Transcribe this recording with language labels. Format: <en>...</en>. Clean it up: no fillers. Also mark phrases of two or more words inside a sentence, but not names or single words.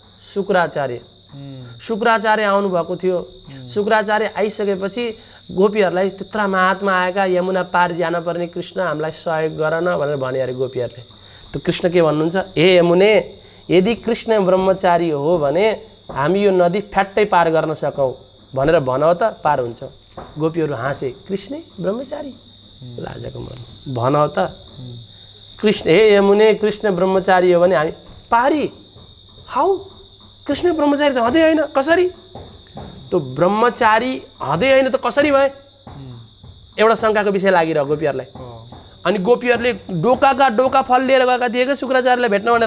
<ne>शुक्राचार्य आउनुभएको थियो। शुक्राचार्य आइसकेपछि गोपीहरूलाई त्यत्रा महात्मा आएका, यमुना पार जान पर्ने कृष्ण हामीलाई सहयोग गर न भनेर भने अरे गोपीहरूले। त कृष्ण के भन्नुहुन्छ? हे यमुने, यदि कृष्ण ब्रह्मचारी हो भने हामी यो नदी फ्याट्टै पार गर्न सकौँ भनेर भनौ त पार हुन्छ। गोपीहरू हाँसे, कृष्ण ब्रह्मचारी? लाजको मन, भनौ त कृष्ण, हे यमुने कृष्ण ब्रह्मचारी हो भने हामी पारी? हाउ? कृष्ण ब्रह्मचारी त हदै होइन, कसरी? त्यो ब्रह्मचारी हदै होइन त कसरी भए? एउटा शङ्काको विषय लागिरह्यो गोपीहरूलाई। अनि गोपीहरूले डोकाका डोका फल लिएर गएका थिए क्या शुक्राचार्यलाई भेट्न भनेर।</ne>